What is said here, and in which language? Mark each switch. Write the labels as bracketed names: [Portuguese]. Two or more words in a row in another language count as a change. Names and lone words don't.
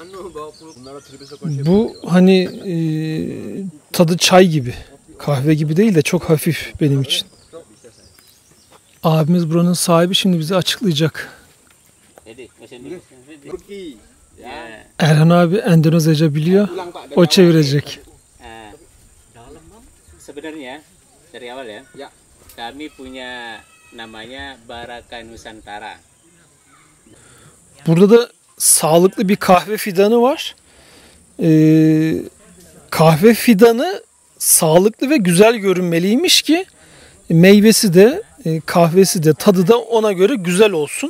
[Turkish] Bu hani tadı çay gibi. Kahve gibi değil de çok hafif benim için. Abimiz buranın sahibi, şimdi bize açıklayacak. Erhan abi Endonezyaca biliyor. O çevirecek. [Indonesian] Sebenarnya dari awal ya, kami punya namanya Baraka Nusantara. [Turkish] Burada da sağlıklı bir kahve fidanı var. Kahve fidanı sağlıklı ve güzel görünmeliymiş ki meyvesi de kahvesi de tadı da ona göre güzel olsun.